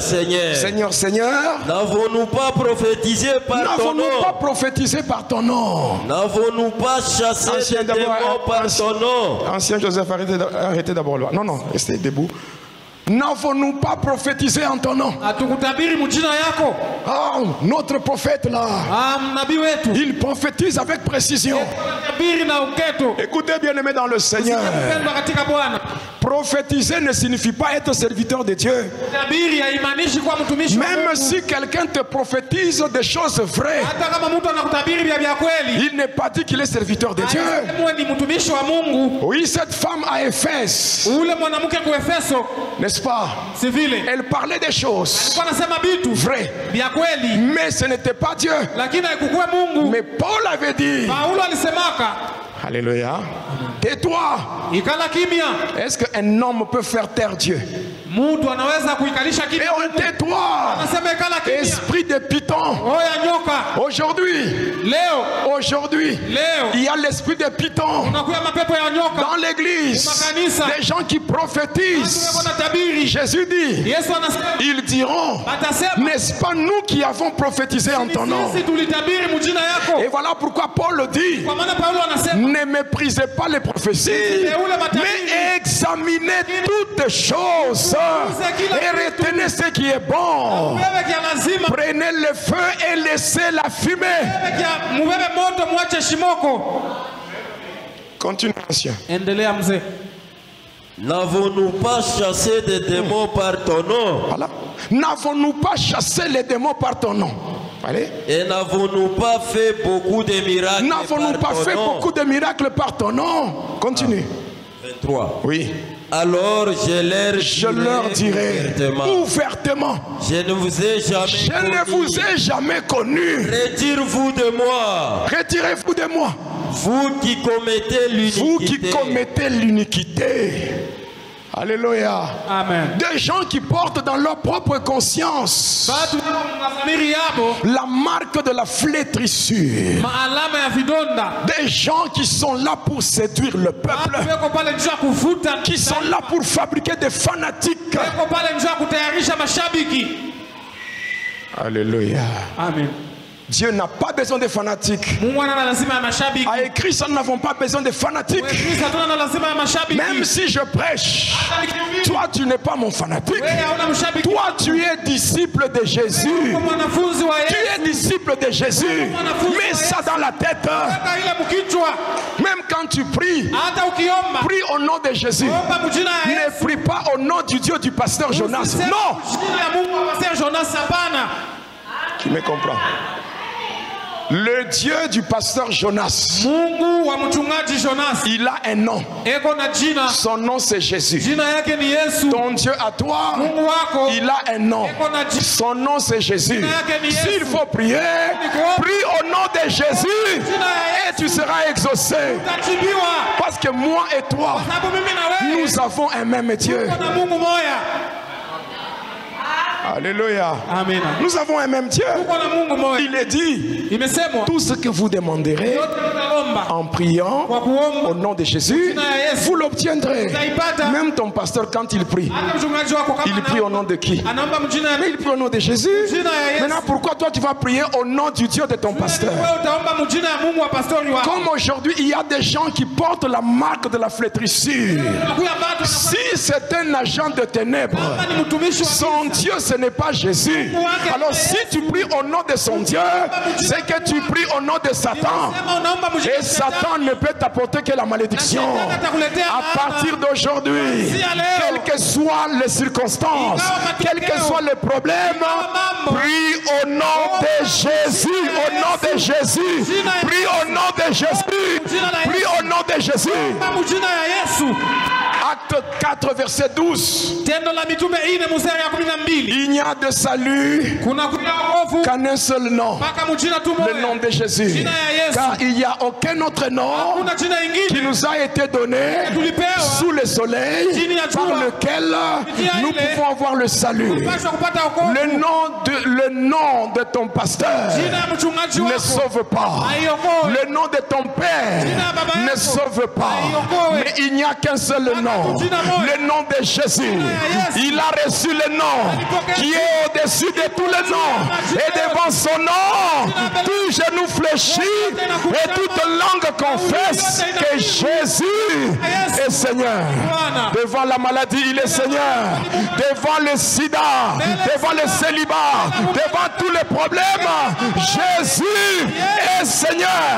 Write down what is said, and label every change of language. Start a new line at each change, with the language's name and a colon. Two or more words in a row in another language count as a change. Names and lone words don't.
French: Seigneur, Seigneur, Seigneur, Seigneur, n'avons-nous pas prophétisé par ton n'avons-nous pas nom? prophétisé par ton nom? N'avons-nous pas chassé Ancien des d'abord, démons par ton nom? Ancien Joseph, arrêtez d'abord là. Non, non, restez debout. N'avons-nous pas prophétisé en ton nom?
Swahili: Hatukutabiri mjina yako?
French: Oh, notre prophète là,
Swahili: Nabii wetu.
French: il prophétise avec précision.
Swahili: Tabiri na uketo.
French: Écoutez bien aimé dans le Seigneur.
Swahili: Mpendwa katika Bwana.
French: Prophétiser ne signifie pas être serviteur de Dieu.
Swahili: Tabiri haimaanishi kuwa mtumishi wa
French: Même
Swahili: Mungu.
French: si quelqu'un te prophétise des choses vraies,
Swahili: Hata kama mtu anakutabiri vya kweli,
French: il n'est pas dit qu'il est serviteur de Dieu.
Swahili: mwe ni mtumishi wa Mungu.
French: Oui, cette femme à Éphèse,
Swahili: Ule mwanamke ku Efeso,
French: n'est-ce pas?
Swahili: si vile
French: Elle parlait des choses
Swahili: alikuwa anasema vitu
French: vraies,
Swahili: vya kweli,
French: mais ce n'était pas Dieu.
Swahili: lakini haikukuwa Mungu.
French: Mais Paul avait dit,
Swahili: Paulo alisemaka,
French: Alléluia, tais-toi.
Swahili: ikala kimya.
French: Est-ce qu'un homme peut faire taire Dieu?
Swahili: Mtu anaweza kuikalisha
French: Et
Swahili: kimya.
French: on tais-toi,
Swahili: Anasema ikala kimya.
French: esprit de python.
Swahili: Oya nyoka.
French: Aujourd'hui,
Swahili: Leo
French: il y a l'esprit de python
Swahili: unakuya mapepo ya nyoka.
French: dans l'église.
Swahili: Makanisa.
French: Des gens qui prophétisent.
Swahili: Watu wanatabiri.
French: Jésus dit,
Swahili: Yesu anasema,
French: ils diront,
Swahili: atasema,
French: n'est-ce pas nous qui avons prophétisé en ton nom?
Swahili: sisi tulitabiri mjina yako.
French: Et voilà pourquoi Paul dit,
Swahili: Kwa maana Paulo anasema,
French: ne méprisez pas les prophéties, mais examinez toutes choses et retenez ce qui est bon.
Swahili: wewe kia lazima,
French: Prenez le feu et laissez la fumée.
Swahili: wewe kia mubebe moto mwache shimoko.
French: Continue, ancien.
Swahili: Endelea mzee.
French: N'avons-nous pas chassé des démons par ton nom? Voilà. N'avons-nous pas chassé les démons par ton nom? Allez. Et n'avons-nous pas fait beaucoup de miracles N'avons-nous par pas ton fait nom? beaucoup de miracles par ton nom? Continue. 23. Oui. Alors je leur dirai ouvertement, je ne vous ai jamais je connu. ne vous ai jamais connu. Retirez-vous de moi, Retirez-vous de moi, vous qui commettez l'iniquité. vous qui commettez l'iniquité. Alléluia. Amen. Des gens qui portent dans leur propre conscience
Swahili: Batu na dhamiri yabo,
French: la marque de la flétrissure.
Swahili: maalama ya vidonda.
French: Des gens qui sont là pour séduire le peuple,
Swahili: Watu weko pale njia kuvuta.
French: qui sont là pour fabriquer des fanatiques.
Swahili: Weko pale njia kutayarisha mashabiki.
French: Alléluia. Amen. Dieu n'a pas besoin de fanatiques.
Swahili: Mungu ana lazima ya mashabiki.
French: A écrit ça, nous n'avons pas besoin de fanatiques.
Swahili: Wewe Kristo hatuna lazima ya mashabiki.
French: Même si je prêche, toi tu n'es pas mon fanatique.
Swahili: Wewe hauna mshabiki.
French: Toi tu es disciple de Jésus.
Swahili: Wewe mwanafunzi wa
French: Tu
Swahili: Yesu.
French: es disciple de Jésus. Mets ça dans la tête.
Swahili: Weka ile mkichwa.
French: Même quand tu pries,
Swahili: Hata ukiomba.
French: prie au nom de Jésus.
Swahili: Omba mjina ya
French: Ne
Swahili: Yesu.
French: prie pas au nom du Dieu du pasteur Jonas.
Swahili: Usiseme
French: Non.
Swahili: mjina ya Mungu wa Pastor Jonas, hapana.
French: Tu me comprends? Le Dieu du pasteur Jonas,
Swahili: Mungu wa mchungaji Jonas.
French: il a un nom.
Swahili: Eko na jina.
French: Son nom c'est Jésus.
Swahili: Jina yake ni Yesu.
French: Ton Dieu à toi,
Swahili: Mungu wako.
French: il a un nom.
Swahili: Eko na jina.
French: Son nom c'est Jésus. S'il faut prier, prie au nom de Jésus et tu seras exaucé.
Swahili: Utajibiwa.
French: Parce que moi et toi,
Swahili: Sababu mimi na wewe.
French: nous avons un même Dieu.
Swahili: Kuna Mungu moya.
French: Alléluia. Amen. Nous avons un même Dieu.
Swahili: Kuna Mungu moya.
French: Il est dit,
Swahili: Imesemwa.
French: tout ce que vous demanderez
Swahili: Yote mtaomba.
French: en priant
Swahili: Kwa kuomba.
French: au nom de Jésus, vous l'obtiendrez. Même ton pasteur, quand il prie,
Swahili: Hata mchungaji wako kama
French: il prie au nom de qui?
Swahili: anaomba mjina ya
French: Mais il prie au nom de Jésus. Maintenant, pourquoi toi tu vas prier au nom du Dieu de ton pasteur?
Swahili: wewe utaomba mjina ya Mungu wa pastori wako.
French: Comme aujourd'hui, il y a des gens qui portent la marque de la flétrissure.
Swahili: Unakuya bado
French: Si c'est un agent de ténèbres,
Swahili: kama ni mtumishi wa
French: son Dieu ce n'est pas Jésus. Alors si tu pries au nom de son Dieu, c'est que tu pries au nom de Satan.
Swahili: Sema unaomba mjina
French: Et Satan ne peut t'apporter que la malédiction. À partir d'aujourd'hui, quelles que soient les circonstances, quels que soient les problèmes, prie au nom de Jésus, au nom de Jésus, prie au nom de Jésus, Prie au nom de Jésus.
Swahili: Mujina ya Yesu.
French: Acte 4, verset 12.
Swahili: Tendo la mitume 4 mstari ya 12.
French: Il n'y a de salut
Swahili: Kuna wokovu
French: qu'en un seul nom,
Swahili: mpaka mujina tu moja.
French: le nom de Jésus.
Swahili: Jina ya Yesu.
French: Car il n'y a aucun autre nom
Swahili: Hakuna jina
French: qui
Swahili: ingine
French: nous a été donné
Swahili: tulipewa
French: sous le soleil
Swahili: chini ya
French: par
Swahili: jua
French: lequel nous
Swahili: ile
French: pouvons avoir le salut.
Swahili: pasha kupata wokovu.
French: Le nom de ton pasteur
Swahili: Jina ya mchungaji
French: ne
Swahili: wako
French: sauve pas.
Swahili: haiokoe.
French: Le nom de ton père
Swahili: Jina ya baba
French: ne
Swahili: yako
French: sauve pas.
Swahili: haiokoe.
French: Mais il n'y a qu'un seul nom.
Swahili: Jina moja.
French: Le nom de Jésus.
Swahili: ya Yesu.
French: Il a reçu le nom qui est au-dessus de tous les noms. Et devant son nom, tout genou fléchit et toute langue confesse que Jésus est Seigneur. Devant la maladie, il est Seigneur. Devant le sida, devant le célibat, devant tous les problèmes, Jésus est Seigneur.